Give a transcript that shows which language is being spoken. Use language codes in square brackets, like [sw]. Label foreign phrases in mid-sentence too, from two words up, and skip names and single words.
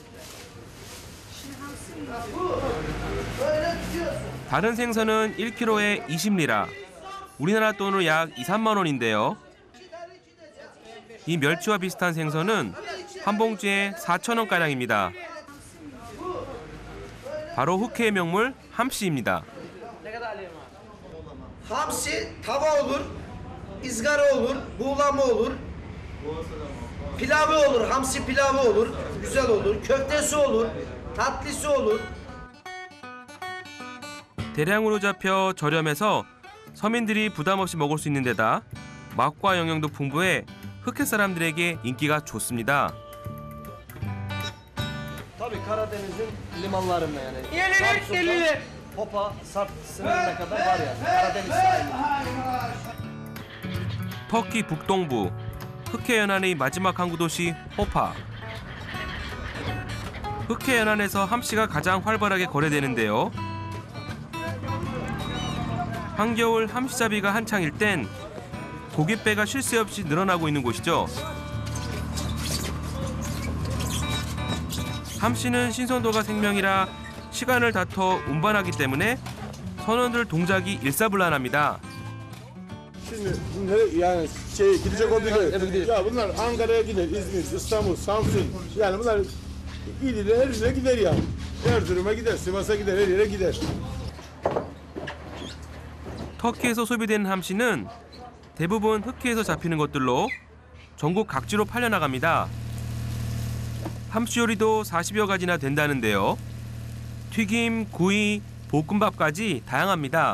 [ko] 다른 생선은 1kg에 20리라, 우리나라 돈으로 약 2, 3만 원인데요. 이 멸치와 비슷한 생선은 한 봉지에 4,000원가량입니다. 바로 흑해의 명물 함씨입니다. [tr] Hamsi tava olur, ızgara olur, buğulama olur, pilavı olur, hamsi pilavı olur, güzel olur, köftesi olur, tatlısı olur. [ko] 대량으로 잡혀 저렴해서 서민들이 부담 없이 먹을 수 있는 데다 맛과 영양도 풍부해 흑해 사람들에게 인기가 좋습니다. [tr] Tabii Karadeniz'in limanlarında yani. Samsun'dan Hopa, Sarp sınırına kadar var yani. Karadeniz sahili. [ko] 터키 북동부 흑해 연안의 마지막 항구 도시 호파. 흑해 연안에서 함씨가 가장 활발하게 거래되는데요. 한겨울 함씨잡이가 한창일 땐 고깃배가 쉴 새 없이 늘어나고 있는 곳이죠. 함씨는 신선도가 생명이라 시간을 다퉈 운반하기 때문에 선원들 동작이 일사불란합니다. [tr] Şimdi bunları yani gidecek olduğu ya bunlar Ankara'ya gider, İzmir, İstanbul, Samsun yani bunlar İdil'e her yere gider yani. Erzurum'a gider, Sivas'a gider, her yere gider. [ko] 터키에서 소비되는 함씨는 대부분 흑해에서 잡히는 것들로 전국 각지로 팔려나갑니다. 함씨 요리도 40여 가지나 된다는데요. 튀김, 구이, 볶음밥까지 다양합니다.